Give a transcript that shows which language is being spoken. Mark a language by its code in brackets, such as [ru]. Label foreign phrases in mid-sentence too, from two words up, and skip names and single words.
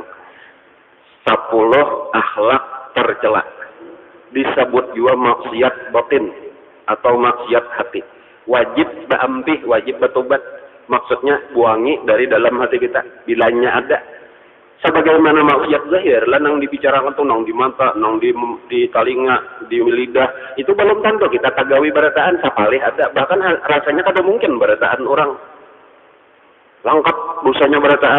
[id] 10 akhlak tercela. Disebut juga maksiat batin atau maksiat hati. [bjn] Wajib berampih, wajib bertobat. Maksudnya buangi dari dalam hati kita. Bilanya ada. [id] Sebagaimana maksiat zahir, lah nang dibicarakan tuh nang di mata, nang di telinga, di lidah, itu belum tentu kita tagawi berataan sapalih ada. [bjn] Bahkan rasanya kada mungkin berataan orang. Lengkap dosanya berataan.